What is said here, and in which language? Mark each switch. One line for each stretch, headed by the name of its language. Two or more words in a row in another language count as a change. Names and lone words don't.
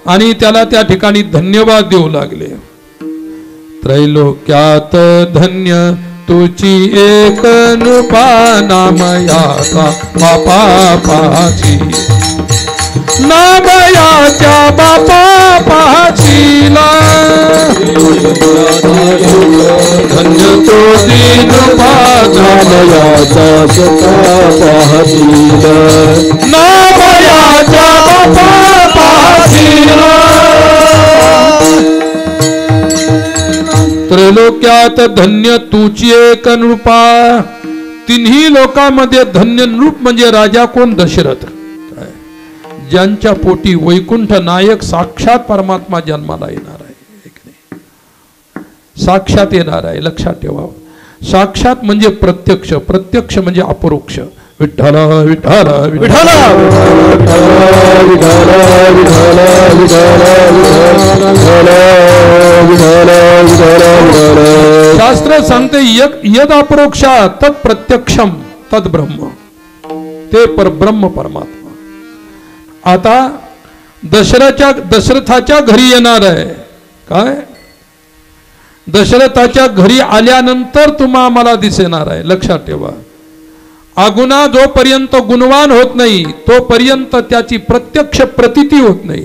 Marathi: आणि त्याला त्या ठिकाणी धन्यवाद देऊ लागले. त्रैलोक्यात धन्य तुची एक नृपा नामयाचा बापा पाची नामयाच्या बापा पाचीला धन्य तुची नृपा नामयाचा सता पाहतीला नामयाच्या बापा पाचीला त्रैलोक्यात धन्य तुची एक नृपा. तिन्ही लोकांमध्ये धन्य नृप म्हणजे राजा कोण? दशरथ. ज्यांच्या पोटी वैकुंठ नायक साक्षात परमात्मा जन्माला येणार आहे. साक्षात येणार आहे, लक्षात ठेवा. साक्षात म्हणजे प्रत्यक्ष, प्रत्यक्ष म्हणजे अपरोक्ष. विठ्ठल विठ्ठल विठ्ठल शास्त्र सांगते
Sanskrit: यद अपरोक्षा तत् प्रत्यक्षम तद ब्रह्म.
Marathi: ते परब्रह्म परमात्मा. आता दशरथाच्या घरी येणार आहे. काय? दशरथाच्या घरी आल्यानंतर तुम्हा आम्हाला दिसणार आहे. लक्षात ठेवा. अगुणा जोपर्यंत गुणवान होत नाही तोपर्यंत त्याची प्रत्यक्ष प्रतीती होत नाही.